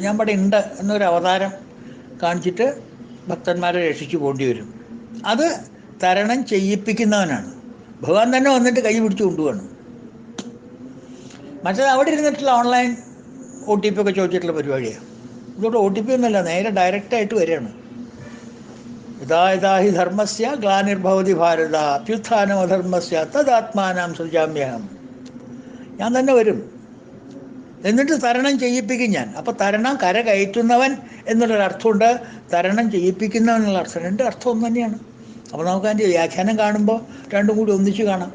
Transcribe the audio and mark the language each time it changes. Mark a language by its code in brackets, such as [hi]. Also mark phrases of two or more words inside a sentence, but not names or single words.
[ml] ഞാൻ ഇവിടെ ഉണ്ട് എന്നൊരു അവതാരം കാണിച്ചിട്ട് ഭക്തന്മാരെ രക്ഷിച്ച് പോകേണ്ടി വരും. അത് തരണം ചെയ്യിപ്പിക്കുന്നവനാണ്. ഭഗവാൻ തന്നെ വന്നിട്ട് കൈ പിടിച്ച് കൊണ്ടുപോകണം. മറ്റേത് അവിടെ ഇരുന്നിട്ടുള്ള [en] online OTP [ml] ഒക്കെ ചോദിച്ചിട്ടുള്ള പരിപാടിയാണ്. ഇതോടെ OTP ഒന്നുമല്ല, നേരെ ഡയറക്റ്റായിട്ട് വരികയാണ്. [sa] യഥാ യഥാ ഹി ധർമ്മസ്യ ഗ്ലാനിർഭവതി ഭാരത അഭ്യുത്ഥാനമധർമ്മസ്യ തദാത്മാനാം സൃജാമ്യഹം. [ml] ഞാൻ തന്നെ വരും, എന്നിട്ട് തരണം ചെയ്യിപ്പിക്കും ഞാൻ. അപ്പോൾ തരണം കര കയറ്റുന്നവൻ എന്നുള്ളൊരർത്ഥമുണ്ട്, തരണം ചെയ്യിപ്പിക്കുന്നവൻ എന്നുള്ള അർത്ഥം. രണ്ട് അർത്ഥം ഒന്ന് തന്നെയാണ്. അപ്പോൾ നമുക്ക് അതിൻ്റെ വ്യാഖ്യാനം കാണുമ്പോൾ രണ്ടും കൂടി ഒന്നിച്ച് കാണാം.